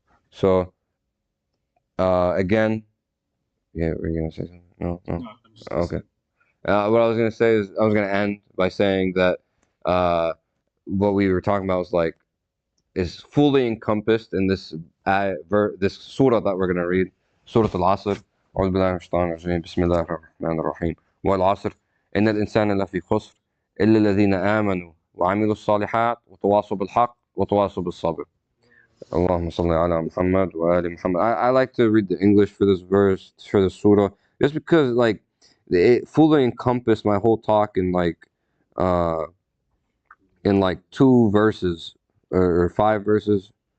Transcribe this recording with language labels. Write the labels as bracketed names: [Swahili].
[English] So again, yeah, we're gonna say something. No. I'm just Okay. What I was gonna say is I was gonna end by saying that what we were talking about is fully encompassed in this this surah that we're gonna read, Surah Al-Asr. [Arabic] أعوذ بالله من الشيطان الرجيم بسم الله الرحمن الرحيم والعصر إن الإنسان لفي خسر إلا الذين آمنوا وعملوا الصالحات وتواصوا بالحق وتواصوا بالصبر. اللهم صل على محمد وآل محمد. [English] I like to read the English for this verse, for the surah, just because it fully encompassed my whole talk in in 2 verses or 5 verses.